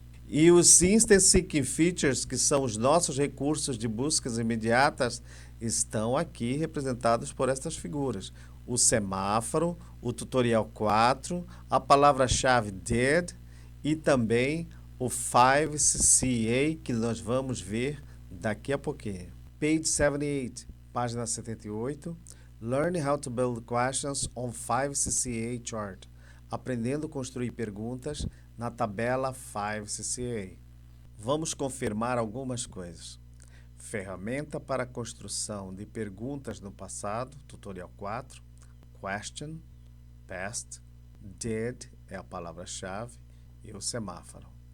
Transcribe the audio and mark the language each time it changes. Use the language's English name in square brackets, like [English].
[Portuguese] E os Instant Seeking Features, que são os nossos recursos de buscas imediatas, estão aqui representados por estas figuras. O semáforo, o tutorial 4, a palavra-chave did e também o 5CCA, que nós vamos ver daqui a pouquinho. [English] Page 78, [Portuguese] página 78. [English] Learn how to build questions on 5CCA chart. [Portuguese] Aprendendo a construir perguntas na tabela 5CCA. Vamos confirmar algumas coisas. Ferramenta para a construção de perguntas no passado, tutorial 4. Question, past, did é a palavra-chave e o semáforo.